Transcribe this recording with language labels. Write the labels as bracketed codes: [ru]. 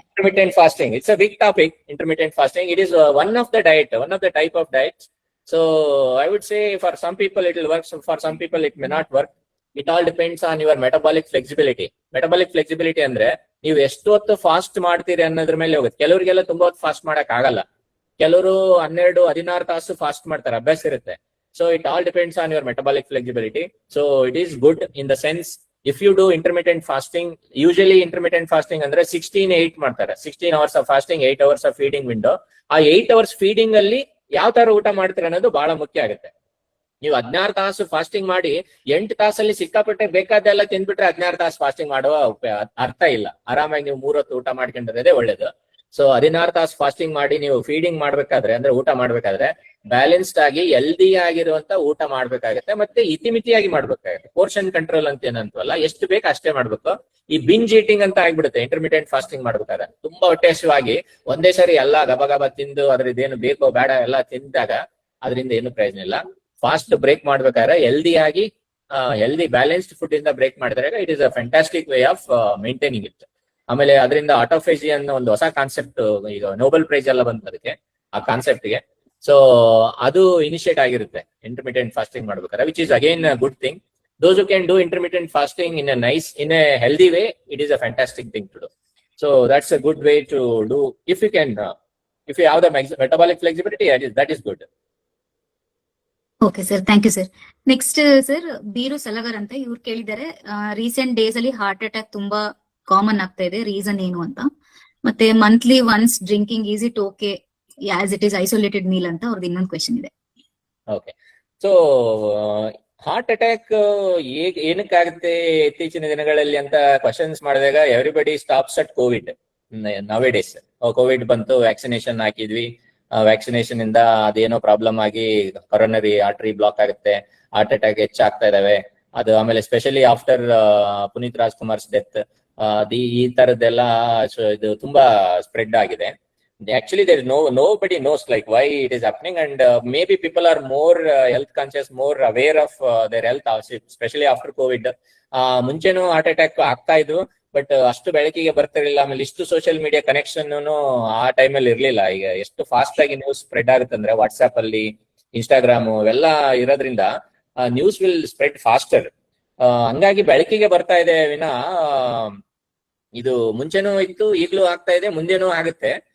[en] Intermittent fasting, it's a big topic. Intermittent fasting, it is one of the diet, one of the type of diets. So I would say for some people it will work, so for some people it may not work. It all depends on your metabolic flexibility. [kn] Metabolic flexibility ಅಂದ್ರೆ ನೀವು ಎಷ್ಟು ಹೊತ್ತು fast ಮಾಡ್ತೀರಿ ಅನ್ನೋದ್ರ ಮೇಲೆ ಹೋಗುತ್ತೆ. ಕೆಲವರಿಗೆಲ್ಲ ತುಂಬಾ ಹೊತ್ತು ಫಾಸ್ಟ್ ಮಾಡಕ್ ಆಗಲ್ಲ, ಕೆಲವರು 12-16 ತಾಸು ಫಾಸ್ಟ್ ಮಾಡ್ತಾರೆ, ಅಭ್ಯಾಸ ಇರುತ್ತೆ. [en] So it all depends on your metabolic flexibility. So it is good in the sense, if you do intermittent fasting, usually intermittent fasting [kn] ಅಂದ್ರೆ 16-8 ಮಾಡ್ತಾರೆ. [en] 16 hours of fasting, 8 hours of feeding window. [kn] ಆ [en] 8 hours feeding [kn] ಅಲ್ಲಿ ಯಾವ ತರ ಊಟ ಮಾಡ್ತೀರ ಅನ್ನೋದು ಬಹಳ ಮುಖ್ಯ ಆಗುತ್ತೆ. ನೀವು 16 ತಾಸು ಫಾಸ್ಟಿಂಗ್ ಮಾಡಿ 8 ತಾಸಲ್ಲಿ ಸಿಕ್ಕಾಪಟ್ಟೆ ಬೇಕಾದೆಲ್ಲ ತಿಂದ್ಬಿಟ್ರೆ 16 ತಾಸು ಫಾಸ್ಟಿಂಗ್ ಮಾಡುವ ಅರ್ಥ ಇಲ್ಲ. ಆರಾಮಾಗಿ ನೀವು 3 ಹೊತ್ತು ಊಟ ಮಾಡ್ಕೊಂಡಿರೋದೇ ಒಳ್ಳೇದು. ಸೊ 16 ತಾಸು ಫಾಸ್ಟಿಂಗ್ ಮಾಡಿ ನೀವು ಫೀಡಿಂಗ್ ಮಾಡ್ಬೇಕಾದ್ರೆ, ಅಂದ್ರೆ ಊಟ ಮಾಡ್ಬೇಕಾದ್ರೆ ಬ್ಯಾಲೆನ್ಸ್ಡ್ ಆಗಿ ಹೆಲ್ದಿ ಆಗಿರುವಂತ ಊಟ ಮಾಡ್ಬೇಕಾಗತ್ತೆ, ಮತ್ತೆ ಇತಿಮಿತಿಯಾಗಿ ಮಾಡ್ಬೇಕಾಗತ್ತೆ. ಪೋರ್ಷನ್ ಕಂಟ್ರೋಲ್ ಅಂತ ಏನಂತವಲ್ಲ, ಎಷ್ಟು ಬೇಕು ಅಷ್ಟೇ ಮಾಡ್ಬೇಕು. ಈ ಬಿಂಜ್ ಈಟಿಂಗ್ ಅಂತ ಆಗ್ಬಿಡುತ್ತೆ ಇಂಟರ್ಮಿಟೆಂಟ್ ಫಾಸ್ಟಿಂಗ್ ಮಾಡ್ಬೇಕಾದ್ರೆ. ತುಂಬಾ ಹೊಟ್ಟೆಹಸಿವಾಗಿ ಒಂದೇ ಸರಿ ಎಲ್ಲ ಗಬ ತಿಂದು ಅದ್ರದ್ದು ಏನು ಬೇಕೋ ಬೇಡ ಎಲ್ಲ ತಿಂದಾಗ ಅದರಿಂದ ಏನು ಪ್ರಯೋಜನ ಇಲ್ಲ. ಫಾಸ್ಟ್ ಬ್ರೇಕ್ ಮಾಡ್ಬೇಕಾದ್ರೆ ಹೆಲ್ದಿ ಬ್ಯಾಲೆನ್ಸ್ಡ್ ಫುಡ್ ಇಂದ ಬ್ರೇಕ್ ಮಾಡಿದ್ರೆ [en] It is a fantastic way of maintaining it. [kn] ಆಮೇಲೆ ಅದರಿಂದ ಆಟೋಫೇಜಿ ಅನ್ನೋ ಒಂದು ಹೊಸ ಕಾನ್ಸೆಪ್ಟ್, ಈಗ ನೋಬೆಲ್ ಪ್ರೈಸ್ ಎಲ್ಲ ಬಂತು ಅದಕ್ಕೆ, ಆ ಕಾನ್ಸೆಪ್ಟ್ಗೆ. ಸೊ ಅದು ಇನಿಷಿಯೇಟ್ ಆಗಿರುತ್ತೆ ಇಂಟರ್ಮಿಟೆಂಟ್ ಫಾಸ್ಟಿಂಗ್ ಮಾಡ್ಬೇಕಾದ್ರೆ, [en] Which is again a good thing. Those who can do intermittent fasting in a healthy way, it is a fantastic thing to do. So that's a good way to do. If you have the metabolic flexibility, that is good. Okay sir, thank you sir. [kn] Next sir, ಬೀರು Salagar ಅಂತ ಇವ್ರು ಕೇಳಿದ್ದಾರೆ, recent days ಅಲ್ಲಿ heart attack ತುಂಬಾ common ಆಗ್ತಾ ಇದೆ, reason ಏನು ಅಂತ. [en] ಮತ್ತೆ monthly once drinking is it okay as it is isolated meal [kn] ಅಂತ ಅವ್ರದ್ದು ಇನ್ನೊಂದು ಕ್ವೆಶನ್ ಇದೆ. ಓಕೆ, ಸೊ ಹಾರ್ಟ್ ಅಟ್ಯಾಕ್ ಏನಕ್ಕಾಗುತ್ತೆ ಇತ್ತೀಚಿನ ದಿನಗಳಲ್ಲಿ ಅಂತ ಕ್ವಶನ್ಸ್ ಮಾಡಿದಾಗ [en] Everybody stops at Covid. [kn] Now days Covid ಬಂತು, ವ್ಯಾಕ್ಸಿನೇಷನ್ ಹಾಕಿದ್ವಿ, ವ್ಯಾಕ್ಸಿನೇಷನ್ ಇಂದ ಅದೇನೋ ಪ್ರಾಬ್ಲಮ್ ಆಗಿ ಕೊರೋನರಿ ಆರ್ಟರಿ ಬ್ಲಾಕ್ ಆಗುತ್ತೆ, ಹಾರ್ಟ್ ಅಟ್ಯಾಕ್ ಹೆಚ್ಚಾಗ್ತಾ ಇದಾವೆ. ಅದು ಆಮೇಲೆ [en] specially after Puneeth Rajkumar's death, [kn] ಈ ತರದ್ದೆಲ್ಲ ಇದು ತುಂಬಾ ಸ್ಪ್ರೆಡ್ ಆಗಿದೆ. [en] Actually, there is nobody knows like why it is happening, and maybe people are more health conscious, more aware of their health, especially after COVID. [kn] ಮುಂಚೆನೂ heart attack ಆಗ್ತಾ ಇದ್ವು, but ಅಷ್ಟು ಬೆಳಕಿಗೆ ಬರ್ತಿರ್ಲಿಲ್ಲ. ಆಮೇಲೆ ಇಷ್ಟು ಸೋಷಿಯಲ್ ಮೀಡಿಯಾ ಕನೆಕ್ಷನ್ ಆ ಟೈಮಲ್ಲಿ ಇರ್ಲಿಲ್ಲ. ಈಗ ಎಷ್ಟು ಫಾಸ್ಟ್ ಆಗಿ ನ್ಯೂಸ್ ಸ್ಪ್ರೆಡ್ ಆಗುತ್ತಂದ್ರೆ ವಾಟ್ಸ್ಆಪ್ ಅಲ್ಲಿ, ಇನ್ಸ್ಟಾಗ್ರಾಮ್ ಇವೆಲ್ಲ ಇರೋದ್ರಿಂದ [en] News will spread faster. [kn] ಹಂಗಾಗಿ ಬೆಳಕಿಗೆ ಬರ್ತಾ ಇದೆ ವಿನ ಇದು ಮುಂಚೆನೂ ಇತ್ತು, ಈಗಲೂ ಆಗ್ತಾ ಇದೆ, ಮುಂದೆನೂ ಆಗುತ್ತೆ.